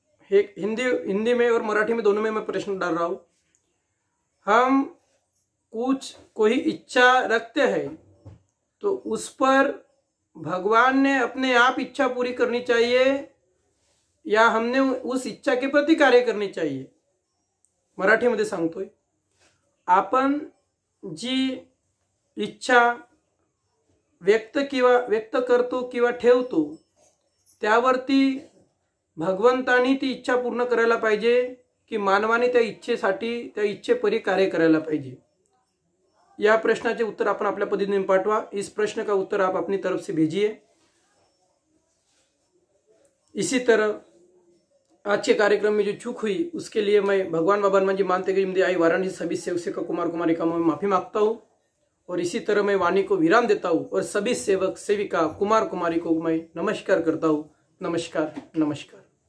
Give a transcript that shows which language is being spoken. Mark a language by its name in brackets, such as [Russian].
[Hindi] एक हिंदी में और मराठी में दोनों में मैं प्रश्न डाल रहा हूं। हम कोई इच्छा रखते हैं तो उस पर भगवान ने अपने आप इच्छा पूरी करनी चाहिए या हमने उस इच्छा के प्रति कार्य करनी चाहिए? [Marathi] मराठीमध्ये सांगतोय, आपण जी इच्छा व्यक्त करतो किंवा ठेवतो त्यावरती भगवंतानी ती इच्छा पूर्ण करायला पाहिजे की मानवाने त्या इच्छेसाठी, त्या इच्छेपरी कार्य करायला पाहिजे? या प्रश्नाचे उत्तर आपण आपल्या पद्धतीने पाठवा। [Hindi] इस प्रश्न का उत्तर आप अपनी तरफ से भेजिए। इसी तरह आज के कार्यक्रम में जो चूक हुई उसके लिए मैं भगवान बाबा हनुमान जी महंत की जुमदी आई वाराणसी सभी सेवक कुमार कुमारी का मैं माफी मांगता हूँ। और इसी तरह मैं वाणी को विराम देता हूँ और सभी सेवक सेविका कुमार कुमारी को मैं नमस्कार करता हूँ। नमस्कार, नमस्कार।